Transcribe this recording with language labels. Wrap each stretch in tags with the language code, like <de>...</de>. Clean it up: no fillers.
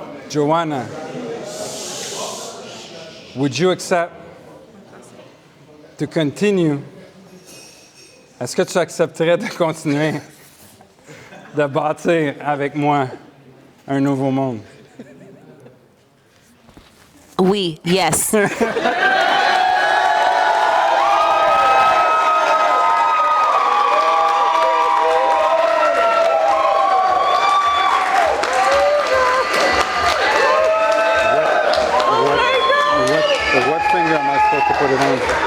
<en>Joanna, would you accept to continue?</en> <fr>Est-ce que tu accepterais de continuer de bâtir avec moi Un nouveau monde. Oui, yes.</fr> <en>What finger am I supposed to put it on?</en>